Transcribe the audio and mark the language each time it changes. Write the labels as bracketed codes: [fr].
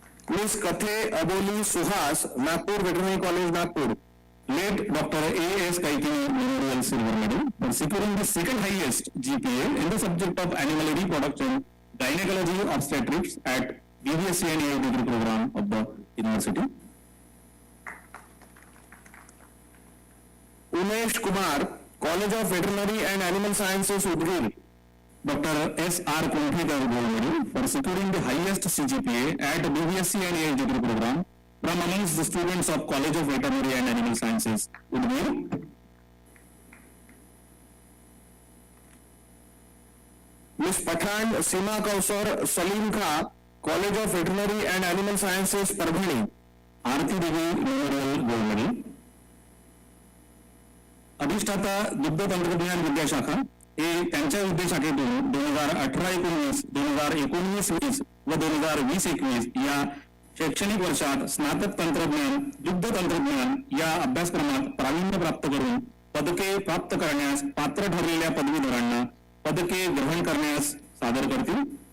[mr] Miss कथे अबोली Suhas, Nagpur veterinary college, Nagpur. [en] Late Dr. A.S. Kaikini Memorial Silver Medal for securing the second highest GPA in the subject of animal reproduction, gynecology, obstetrics at BVSC and AI degree program of the university. Umesh Kumar, college of veterinary and animal sciences, Udgir. Dr. S.R. Kunthekar Gold Medal for securing the highest CGPA at BVSC and AI degree program from amongst the students of College of Veterinary and Animal Sciences, Udgir. [mr] Miss Pathan सीमा कौसर सलीम खा, [en] college of veterinary and animal sciences, [mr] Parbhani. [en] Aarti Devi memorial gold medal. [mr] अधिष्ठाता दुग्ध तंत्रज्ञान विद्याशाखा हे त्यांच्या विद्याशाखेतून 2018-19, 2019-20 व 2020-21 या शैक्षणिक वर्षात स्नातक तंत्रज्ञान दुग्ध तंत्रज्ञान या अभ्यासक्रमात प्रावीण्य प्राप्त करून पदके प्राप्त करण्यास पात्र ठरलेल्या पदवीधरांना पदके ग्रहण करण्यास सादर करतील.